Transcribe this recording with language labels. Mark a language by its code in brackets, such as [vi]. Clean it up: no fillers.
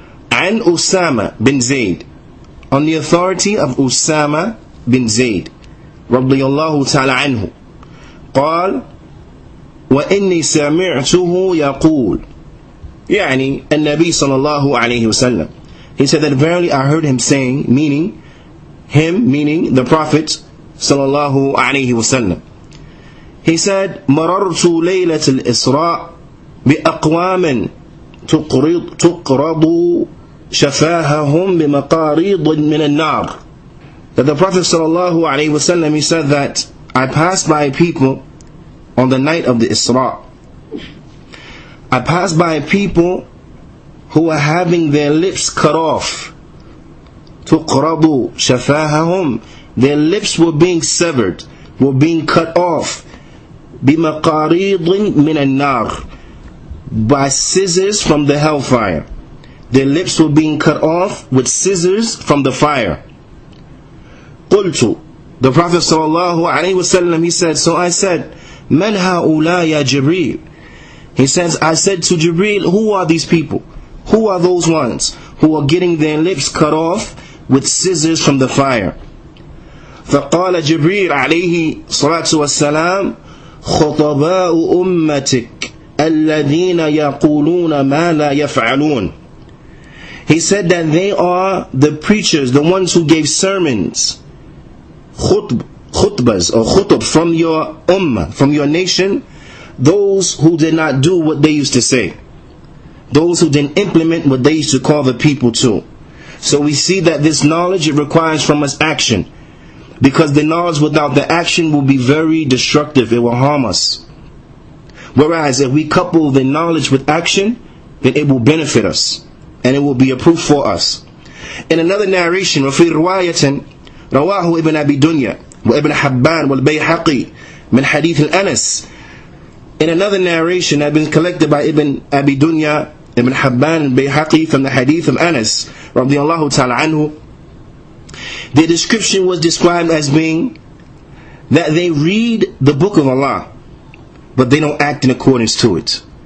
[en] And Usama bin Zayd, on the authority of Usama bin Zayd radiyallahu ta'ala anhu, [ar] قال وإني سمعته يقول, يعني النبي صلى الله عليه وسلم, [en] he said that verily I heard him saying, meaning the Prophet sallallahu alaihi wasallam. [ar] He said, مررت ليلة الإسراء بأقوام تقرض شفاههم بمقاريض من النار. [en] That the Prophet sallallahu alaihi wasallam, he said that I passed by people on the night of the Isra. I passed by people who were having their lips cut off. [ar] تقرض شفاههم, [en] their lips were being severed, were being cut off. [ar] بمقاريض من النار, [en] by scissors from the hellfire. Their lips were being cut off with scissors from the fire. [ar] قلت, [en] the Prophet sallallahu alaihi wasallam, he said, so I said, [ar] Man ha'ula ya Jibreel? [en] He says, I said to Jibreel, who are these people? Who are those ones who are getting their lips cut off with scissors from the fire? [ar] فقال جبريل عليه الصلاة والسلام خطباء أمتك الذين يقولون ما لا يفعلون. [en] He said that they are the preachers, the ones who gave sermons, khutbas or khutub from your ummah, from your nation, those who did not do what they used to say, those who didn't implement what they used to call the people to. So we see that this knowledge, it requires from us action, because the knowledge without the action will be very destructive, it will harm us. Whereas if we couple the knowledge with action, then it will benefit us, and it will be a proof for us. In another narration, [ar] وفي رواية رواه ابن أبي دنيا وابن حبان والبيحقي من حديث الأنس. [en] In another narration that has been collected by Ibn Abi Dunya, Ibn Habban and Bayhaqi from the hadith of Anas radiyallahu ta'ala anhu, the description was described as being that they read the book of Allah, but they don't act in accordance to it.